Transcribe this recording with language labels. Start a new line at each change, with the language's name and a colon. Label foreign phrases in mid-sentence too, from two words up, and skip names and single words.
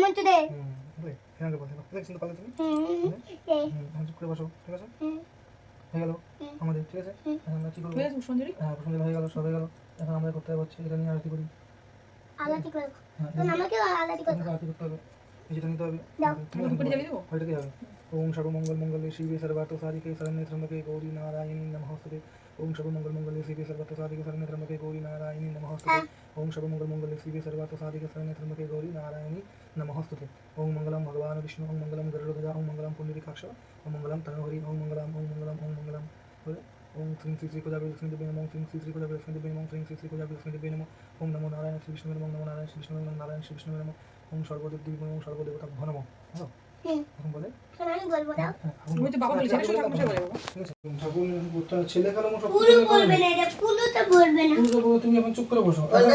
Bangla: করে বসো, ঠিক আছে, হয়ে গেল আমাদের, ঠিক আছে। আমরা কি করবো? পুষ্পাঞ্জলি হয়ে গেল, সব হয়ে গেল। এখন আমরা করতে হচ্ছে এটা নিয়ে আরতি করি। আরতি করতে হবে, যেটা নিতে হবে ওইটাকে হবে।
Sanskrit: ওম সর্বমঙ্গল মঙ্গলে শিবে সর্বার্থ সাধিকে শরণ্যে ত্র্যম্বকে গৌরী নারায়ণী নমঃস্তুতে। ওম সর্বমঙ্গল মঙ্গলে শিবে সর্বার্থ সাধিকে শরণ্যে ত্র্যম্বকে গৌরী নারায়ণী নমঃস্তুতে। ওম সর্বমঙ্গল মঙ্গলে শিবে সর্বার্থ সাধিকে শরণ্যে ত্র্যম্বকে গৌরী নারায়ণী নমঃস্তুতে। ওম মঙ্গলম ভগবান বিষ্ণু, ওম মঙ্গলম গরুড়ধ্বজা, ওম মঙ্গলম পুণ্ডরীকাক্ষ, ওম মঙ্গলম তনুহরি, ওম মঙ্গলম বলে। ওম শ্রী শ্রী কোজাগরি লক্ষ্মী দেবী নমঃ, শ্রী শ্রী কোজাগরি লক্ষ্মী দেবী নমঃ, শ্রী শ্রী কোজাগরি লক্ষ্মী দেবী নমঃ। ওম নমো নারায়ণ শ্রী বিষ্ণু নমঃ, নমো নারায়ণ শ্রী বিষ্ণু নমঃ, নারায়ণ শ্রী বিষ্ণু নমঃ। ওম সর্বদেব দেবী নমঃ, সর্বদেবতা নমঃ।
Bangla: এখন বলে ছেলে কালো তুমি এখন চুপ করে বসো।